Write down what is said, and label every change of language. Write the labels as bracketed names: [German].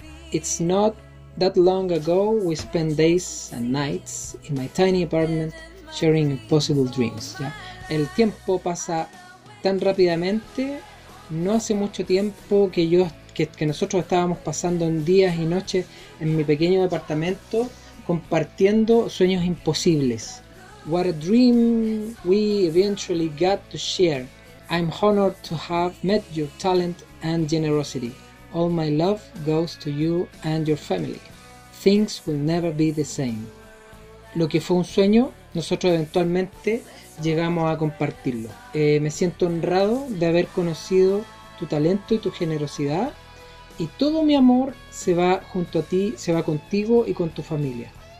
[English] It's not that long ago we spent days and nights in my tiny apartment sharing impossible dreams." [Spanish] ¿Ya? El tiempo pasa tan rápidamente. No hace mucho tiempo que nosotros estábamos pasando en días y noches en mi pequeño departamento compartiendo sueños imposibles. [English] What a dream we eventually got to share. I'm honored to have met your talent and generosity. All my love goes to you and your family. Things will never be the same. [Spanish] Lo que fue un sueño, nosotros eventualmente llegamos a compartirlo. Me siento honrado de haber conocido tu talento y tu generosidad, y todo mi amor se va junto a ti, se va contigo y con tu familia.